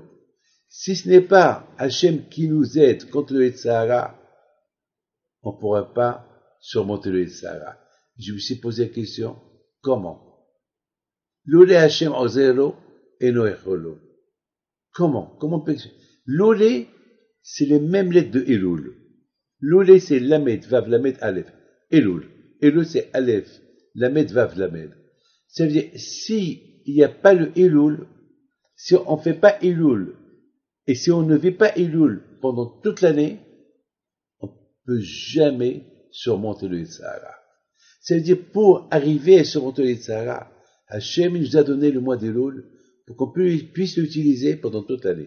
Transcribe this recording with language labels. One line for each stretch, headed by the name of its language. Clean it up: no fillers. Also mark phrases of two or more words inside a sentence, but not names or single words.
French: Si ce n'est pas Hashem qui nous aide contre le Yetzirah, on ne pourra pas surmonter le Yetzirah. Je me suis posé la question, comment?
Hebrew: לולי השם עוזרו אינו יכול לו.
French: Comment? Comment peut-on? L'olé, c'est les mêmes lettres de Elul. L'Oulé, c'est Lamed, Vav, Lamed, Aleph. Elul. Elul, c'est Aleph, Lamed, Vav, Lamed. Ça veut dire, si il n'y a pas le Elul, si on ne fait pas Elul, et si on ne vit pas Elul pendant toute l'année, on ne peut jamais surmonter le Sahara. Ça veut dire, pour arriver à surmonter le Sahara, Hachem nous a donné le mois d'Elul pour qu'on puisse l'utiliser pendant toute l'année.